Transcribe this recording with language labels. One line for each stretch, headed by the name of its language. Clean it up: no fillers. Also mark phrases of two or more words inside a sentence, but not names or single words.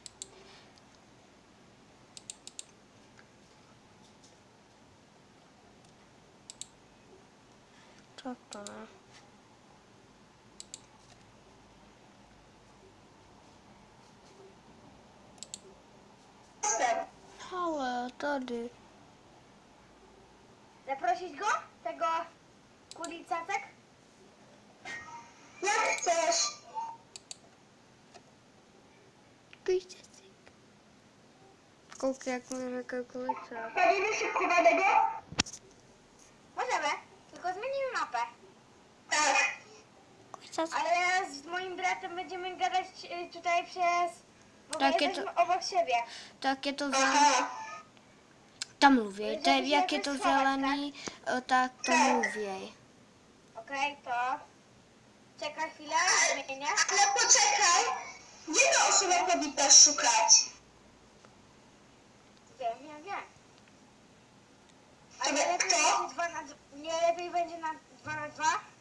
Czech: Tak to ne. Ale tady.
Polish: Zaprosić go? Tego kulicacek? Jak chcesz? Kulicacek.
Czech: Koukej, jak mi řekl kulicák.
Polish: Bawimy się chowanego? Możemy, tylko zmienimy mapę. Tak. Kulicacek. Ale ja z moim bratem będziemy gadać tutaj przez... Bo Tak my
Czech: je to-
Polish: jesteśmy obok siebie.
Czech: Tak je to zelený. Tam mluvěj, to je, jak je to
Polish: Żeby się schować,
Czech: zelený, tak to mluvěj.
Polish: Okej, to... Czekaj chwilę, zmienię. Ale poczekaj! Jedna osoba powinna szukać. Wiem. Ale nie lepiej będzie 2 na 2, nie lepiej będzie na 2 na 2?